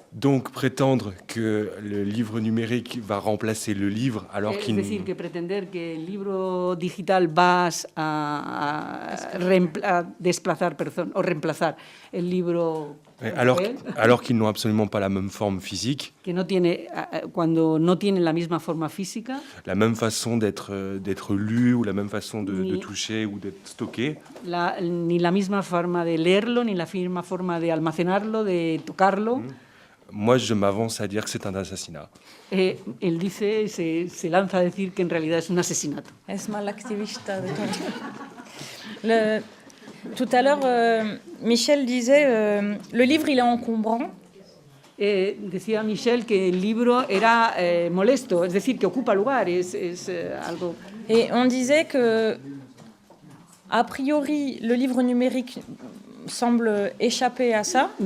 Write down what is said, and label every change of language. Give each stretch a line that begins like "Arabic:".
French: Donc prétendre que le livre numérique va remplacer le livre alors
Spanish: Es
French: qu'il...
Spanish: decir, que pretender que el libro digital va a desplazar o reemplazar el libro
French: alors qu'ils n'ont absolument pas la même forme physique,
Spanish: que no tiene, cuando no tienen la misma forma física,
French: la même façon d'être lu ou la même façon de toucher ou d'être stocké.
Spanish: ni la misma forma de leerlo, ni la misma forma de almacenarlo, de tocarlo.
French: Moi, je m'avance à dire que c'est un assassinat.
Spanish: Él dice, se lanza a decir que en realidad es un asesinato. Es mal activista de todo.
French: Tout à l'heure, Michel disait, le livre, il est encombrant.
Spanish: Decía Michel que el libro era molesto, es decir, que ocupa lugar, es algo...
French: Et on disait que, a priori, le livre numérique semble échapper à ça.